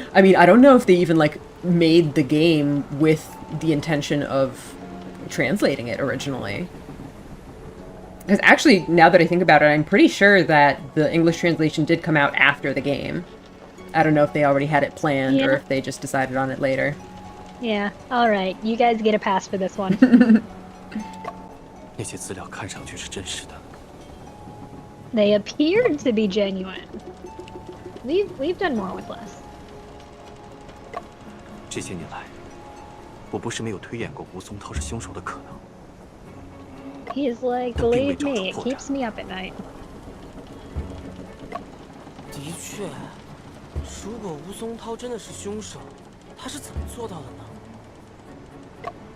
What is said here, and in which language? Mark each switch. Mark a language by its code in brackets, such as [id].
[en] I mean, I don't know if they even, like, made the game with the intention of translating it originally. Because actually, now that I think about it, I'm pretty sure that the English translation did come out after the game. I don't know if they already had it planned or Yeah. if they just decided on it later. Yeah. All right. You guys get a pass for this one. [zh] 那些资料看上去是真实的， [en] They appeared to be genuine. We've done more with less. [zh] 这些年来，我不是没有推演过吴松涛是凶手的可能。 [en] He's like, Don't be believe me, it without keeps me up at night. [zh] 的确，如果吴松涛真的是凶手，他是怎么做到的呢？